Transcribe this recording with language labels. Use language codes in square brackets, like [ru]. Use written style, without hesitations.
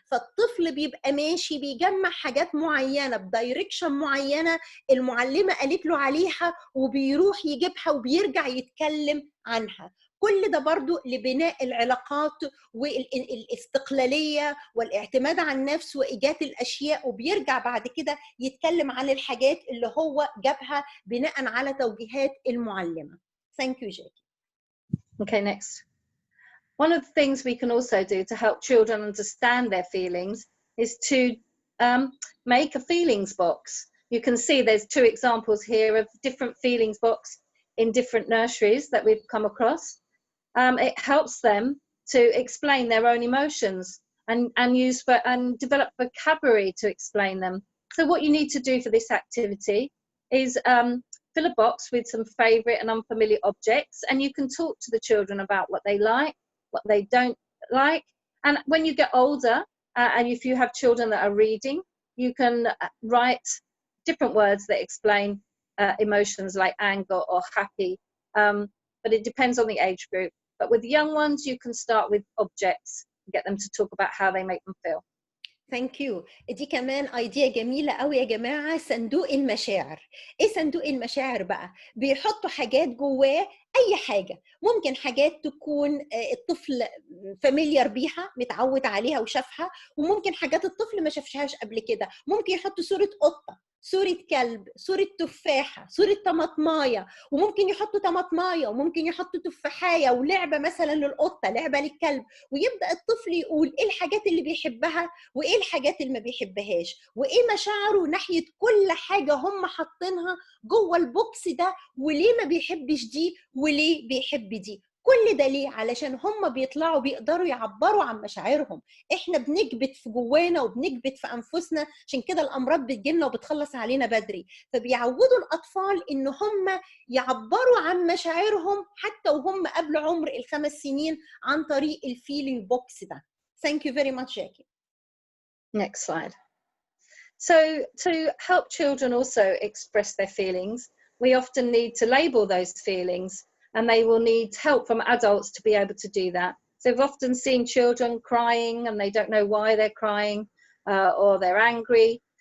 [ar] فالطفل بيبقى ماشي بيجمع حاجات معينه بدايركشن معينه المعلمه قالت له عليها، وبيروح يجيبها وبيرجع يتكلم عنها. كل ده برضو لبناء العلاقات والاستقلالية والاعتماد على النفس وإيجاد الأشياء، وبيرجع بعد كده يتكلم عن الحاجات اللي هو جابها بناء على توجيهات المعلمة. [en] Thank you, Jackie. Okay, next. One of the things we can also do to help children understand their feelings is to make a feelings box. You can see there's 2 examples here of different feelings box in different nurseries that we've come across. It helps them to explain their own emotions and develop vocabulary to explain them. So what you need to do for this activity is fill a box with some favourite and unfamiliar objects, and you can talk to the children about what they like, what they don't like. And when you get older, and if you have children that are reading, you can write different words that explain emotions like anger or happy, but it depends on the age group. But with young ones, you can start with objects and get them to talk about how they make them feel. Thank you. [ar] دي كمان ايديا جميلة قوي يا جماعة، صندوق المشاعر. ايه صندوق المشاعر بقى؟ بيحطوا حاجات جواه، اي حاجة، ممكن حاجات تكون الطفل فاميليار بيها متعود عليها وشافها، وممكن حاجات الطفل ما شافهاش قبل كده. ممكن يحطوا صورة قطة، صورة كلب، صورة تفاحة، صورة طماطماية، وممكن يحطوا طماطماية، وممكن يحطوا تفاحية، ولعبة مثلا للقطة، لعبة للكلب. ويبدأ الطفل يقول ايه الحاجات اللي بيحبها وايه الحاجات اللي ما بيحبهاش، وايه مشاعره ناحية كل حاجة هم حاطينها جوه البوكس ده، وليه ما بيحبش دي وليه بيحب دي. كل ده ليه؟ علشان هم بيطلعوا بيقدروا يعبروا عن مشاعرهم. احنا بنكبت في جوانا وبنكبت في انفسنا، عشان كده الامراض بتجيلنا وبتخلص علينا بدري. فبيعودوا الاطفال ان هم يعبروا عن مشاعرهم حتى وهم قبل عمر ال5 سنين عن طريق الفيلينج بوكس ده. [en] Thank you very much, Jackie. Next slide. So to help children also express their feelings, we often need to label those feelings, and they will need help from adults to be able to do that. So we've often seen children crying and they don't know why they're crying or they're angry.